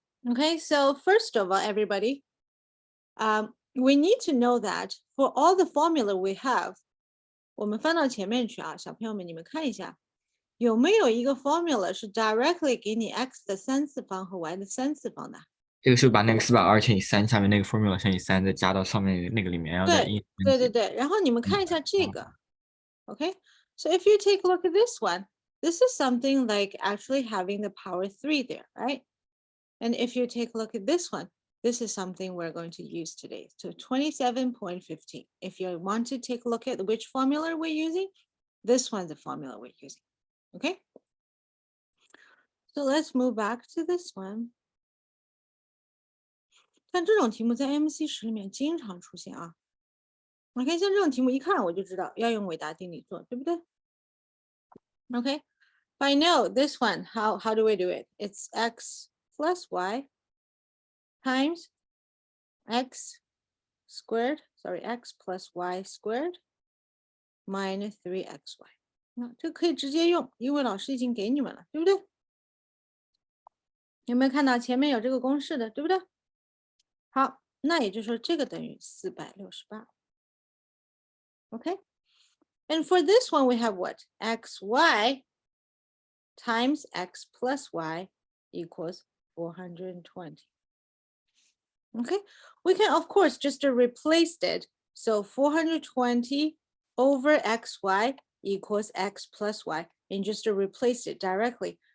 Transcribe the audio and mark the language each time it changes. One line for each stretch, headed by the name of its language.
English: Okay, so first of all, everybody, we need to know that for all the formula we have,
Chinese: 我们翻到前面去啊，小朋友们，你们看一下，有没有一个 formula 是 directly 给你 x 的3次方和 y 的3次方的？这个是把那个420乘以3下面那个 formula 乘以3再加到上面那个里面，然后再对，然后你们看一下这个。
English: Okay, so if you take a look at this one, this is something like actually having the power 3 there, right? And if you take a look at this one, this is something we're going to use today. So 27.15. If you want to take a look at which formula we're using, this one's the formula we're using. Okay? So let's move back to this one.
Chinese: 像这种题目在 AMC10里面经常出现啊。OK，像这种题目一看我就知道要用韦达定理做，对不对 ？
English: OK, I know this one. How do we do it? It's x plus y times x squared. Sorry, x plus y squared minus 3xy.
Chinese: 那这可以直接用，因为老师已经给你们了，对不对？有没有看到前面有这个公式的，对不对？好，那也就是说这个等于468。
English: Okay, and for this one, we have what? xy times x plus y equals 420. Okay, we can, of course, just replace it. So 420 over xy equals x plus y, and just replace it directly.